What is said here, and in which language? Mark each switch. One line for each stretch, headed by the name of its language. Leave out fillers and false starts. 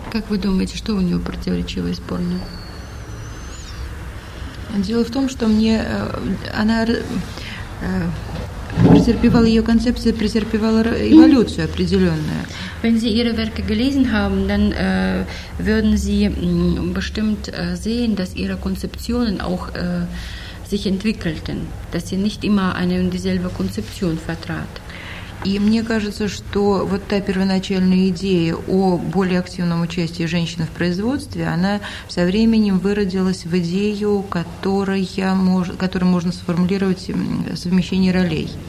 Russian: Как вы думаете, что у нее противоречивое исполнение? Дело в том, что мне она претерпевала ее концепция, претерпевала эволюцию определенную.
German: Wenn Sie ihre Werke gelesen haben, dann würden Sie bestimmt sehen, dass ihre Konzeptionen auch sich entwickelten, dass sie nicht immer eine und dieselbe Konzeption vertrat.
Russian: И мне кажется, что вот та первоначальная идея о более активном участии женщин в производстве, она со временем выродилась в идею, которую можно сформулировать совмещение ролей.